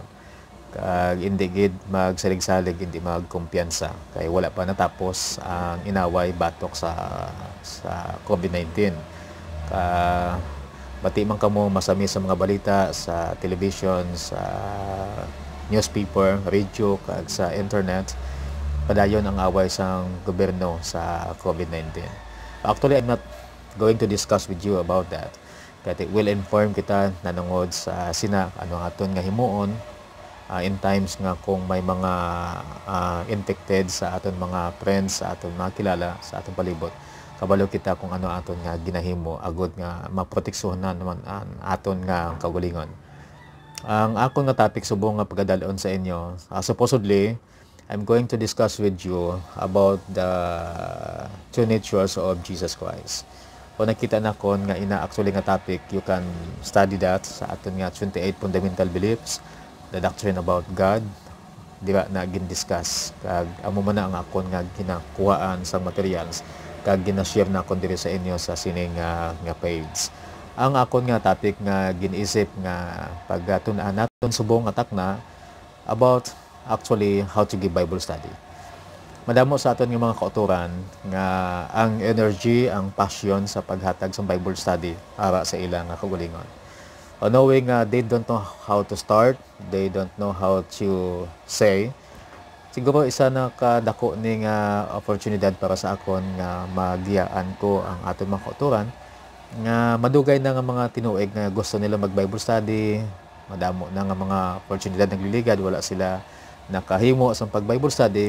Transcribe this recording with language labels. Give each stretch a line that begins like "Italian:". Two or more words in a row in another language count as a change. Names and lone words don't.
Hiligaynon: Kag hindi gid magsalig-salig, hindi magkumpiyansa kay wala pa natapos ang inaway batok sa COVID-19. Bati man kamo masami sa mga balita sa television, sa newspaper, radio kag sa internet. Padayon ang away sa gobyerno sa COVID-19.
English: Actually, I'm not going to discuss with you about that.
Hiligaynon: Kaya will inform kita nanungod sa sina ano aton nga himuon
English: in times
Hiligaynon: nga kung may mga infected sa aton mga friends, sa aton mga kilala, sa aton palibot. Kabalo kita kung ano aton nga ginahimo agud nga maproteksuhan naman ang aton nga kaugalingon. Ang akon nga topic subong nga pagdalon sa inyo,
English: supposedly I'm going to discuss with you about the two natures of Jesus Christ.
Hiligaynon: Kung nakita na kon nga actually nga topic,
English: you can study that
Hiligaynon: sa aton nga
English: 28 fundamental beliefs, the doctrine about God,
Hiligaynon: dira na gin-discuss. Kag amo man na ang akon nga ginakuhaan sa materials, kag gina-share na kon diri sa inyo sa sining nga page. Ang akon nga topic nga ginisip nga pagtun-an naton subong atak na
English: about actually how to give Bible study.
Hiligaynon: Madamo sa aton nga mga kauturan nga ang energy, ang passion sa paghatag sa
English: Bible study
Hiligaynon: para sa ilang kaugalingon.
English: Knowing they don't know how to start, they don't know how to say,
Hiligaynon: siguro isa na kadako ning oportunidad para sa akon nga magiyaan ko ang aton mga kauturan nga madugay na nga mga tinuig nga gusto nila mag-Bible study, madamo na nga mga oportunidad nagliligad, wala sila nakahimo sa pag-Bible study.